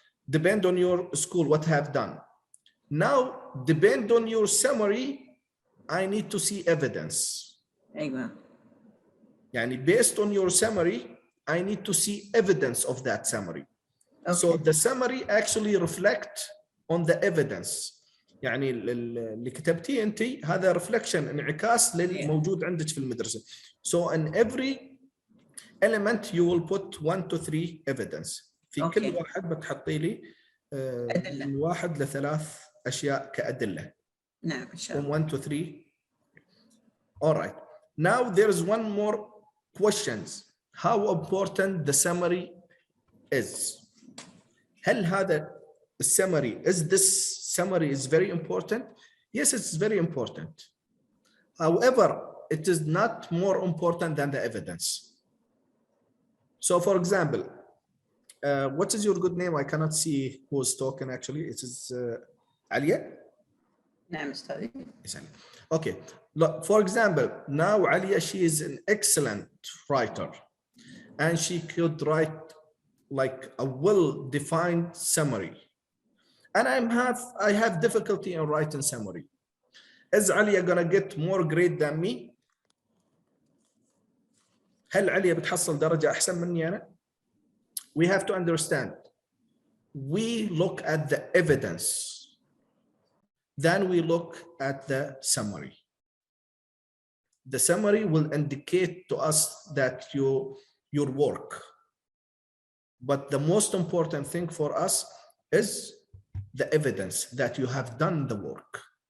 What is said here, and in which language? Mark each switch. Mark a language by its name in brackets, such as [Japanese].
[English] Depend on your school what have done. Now, depend on your summary. I need to see evidence. [Arabic] أيوة. [English] يعني based on your summary, I need to see evidence of that summary. Okay. So the summary actually reflect on the evidence. [Arabic] يعني اللي كتبتيه انت هذا reflection انعكاس للموجود عندك في المدرسة. [English] So in every element you will put 1 to 3 evidence. [Arabic] في كل واحد بتحطي لي من 1 ل 3 أشياء كأدلة. نعم إن شاء الله. [English] From 1 to 3. All right. Now there is one more questions. How important the summary is. [Arabic] هل هذا السمري [English] is this summary is very important? Yes, it's very important. However, it is not more important than the evidence. So for example, what is your good name? I cannot see who is talking actually. It is Alia? [Arabic] نعم أستاذي. [English] Okay. Look, for example, now Alia, she is an excellent writer and she could write like a well-defined summary. And I have difficulty in writing summary. Is Alia gonna get more grade than me? [Arabic] هل عليا بتحصل درجة أحسن مني أنا؟ [English] We have to understand. We look at the evidence. Then we look at the summary. The summary will indicate to us that your work. But the most important thing for us is the evidence that you have done the work.